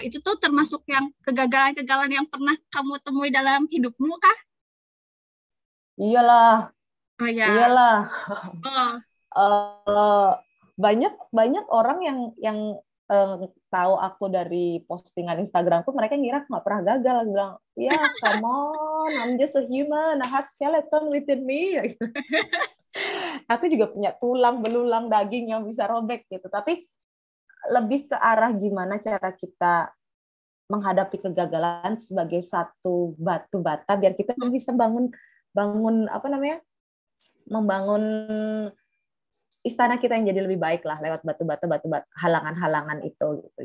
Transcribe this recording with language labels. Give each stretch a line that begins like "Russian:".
Indonesian: Itu tuh termasuk yang kegagalan-kegagalan yang pernah kamu temui dalam hidupmu kah? Iyalah. Oh ya. Iyalah. Oh. Banyak orang yang tahu aku dari postingan Instagramku, mereka ngira aku nggak pernah gagal. Aku bilang, ya
English: come on, I'm just a human, I have skeleton within me.
Indonesian: Aku juga punya tulang, belulang, daging yang bisa robek gitu. Tapi lebih ke arah gimana cara kita menghadapi kegagalan sebagai satu batu bata biar kita bisa bangun apa namanya? Membangun istana kita yang jadi lebih baik lah lewat batu-bata halangan-halangan itu gitu.